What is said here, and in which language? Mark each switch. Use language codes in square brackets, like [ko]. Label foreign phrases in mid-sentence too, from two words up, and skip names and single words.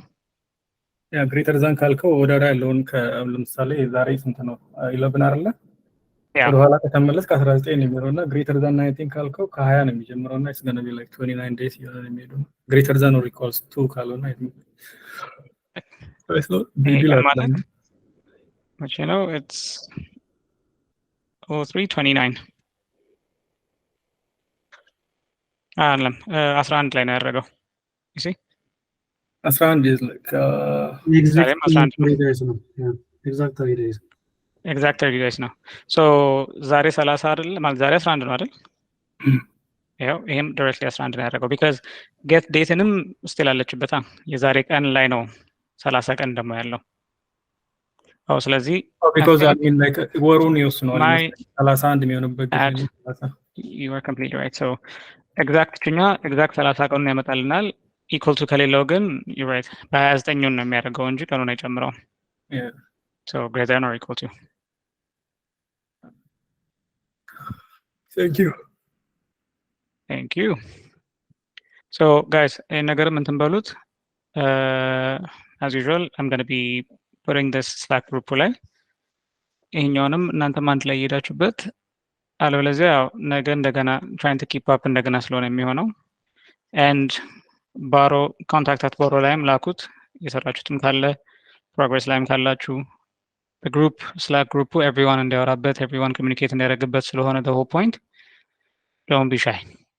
[am] ያ [en] greater than [am] ካልከው ወደ ያለውን ለምሳሌ ዛሬ ስንት ነው 11 አይደለ ወደ ኋላ ከተመለስ ከ19 ነው የሚሆነውና [en] greater than [am] 19 ካልከው ከ20 ነው የሚጀምረውና [en] it's going to be like 29 days [am] ይሆናል የሚሄደው [en] greater than or equals to [am] ካልሆነ [en] I think so but you know it's 329 [am] አለም 11 ላይ ነው ያደረገው [en] you see 11 is like exact 30 days ነው exact 30 days [am] exact 30 days ነው so ዛሬ 30 አይደል ማለት ዛሬ 11 ነው አይደል ያው ይሄም directly 11 ነው ያደረገው [en] because get [am] dateንም still አለችበታ የዛሬ ቀን ላይ ነው 30 ቀን ደግሞ ያለው ስለዚህ [en] because I mean like [am] ወሩን ይወስነዋል 31 የሚሆንበት ጊዜ 30 [en] you are completely right so exact 30 [am] ቀኑን ያመጣልናል [en] equal to [am] ከሌለው ግን [en] you're right [am] በ29 ነው የሚያደርገው እንጂ ቀኑን አይጨምረው [en] yeah so greater than or equal to thank you so guys [am] ነገርም እንትን በሉት [en] as usual I'm going to be putting this Slack group [am] ላይ ይሄኛውንም እናንተም አንድ ላይ እየሄዳችሁበት አለበለዚያ ነገ እንደገና [en] trying to keep up [am] እንደገና ስለሆነ የሚሆነው [en] and Baro contact at Baro [am] ላይም ላኩት የሰራችሁትም ካለ [en] progress [am] ላይም ካላችሁ [en] the group Slack group everyone እንዲያወራበት everyone communicate [am] እንዲያደርግበት ስለሆነ [en] the whole point don't be shy